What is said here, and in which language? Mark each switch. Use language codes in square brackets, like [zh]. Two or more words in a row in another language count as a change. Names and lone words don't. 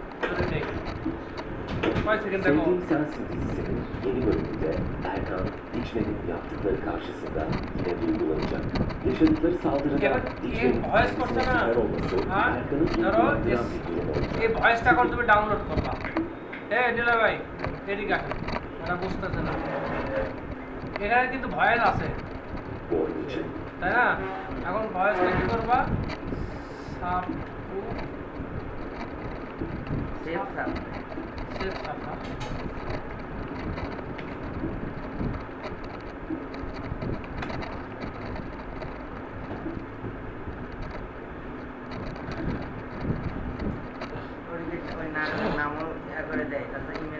[bn] করে নেই কয় সেকেন্ড দেখো [tr] Sevdiğim Sensin dizisinin yeni bölümünde Erkan, Dicle'nin yaptıkları karşısında yine duygulanacak. Yaşadıkları saldırıda [bn] এবার [tr] Dicle'nin [bn] ভয়েস করছে [tr] kendisine [bn] না [tr] siper olması [bn] হ্যাঁ [tr] Erkan'ı [bn] ধরো [tr] duygulandıran bir durum [bn] এই [tr] olacak. [bn] ভয়েসটা এখন তুমি ডাউনলোড করবা দিলা ভাই এদিকে আসো ওরা বুঝতেছে না এখানে কিন্তু ভয়েস আছে [tr] Bu oyun için [bn] তাই না এখন ভয়েসটা কি করবা সাব [en] safe sub save subta [bn] ওই নাটকের নামও করে দেয় তারপর ইমেজ